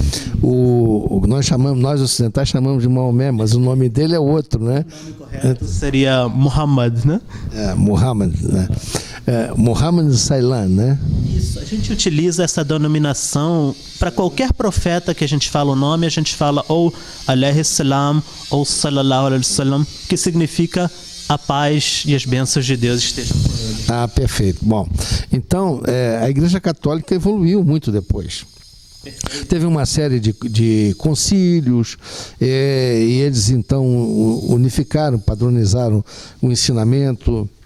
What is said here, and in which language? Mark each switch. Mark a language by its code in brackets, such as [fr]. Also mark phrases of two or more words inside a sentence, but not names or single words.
[pt] Nós ocidentais chamamos de Maomé, mas o nome dele é outro, né? O nome correto seria Muhammad, né? Muhammad, né? Muhammad Sailan, né? Isso, a gente utiliza essa denominação para qualquer profeta que a gente fala o nome, a gente fala ou [ar] عليه السلام [pt] ou [ar] صلى الله عليه وسلم, [pt] que significa a paz e as bênçãos de Deus estejam com ele. Perfeito. Bom, então a Igreja Católica evoluiu muito depois. Teve uma série de concílios e eles então unificaram, padronizaram o ensinamento.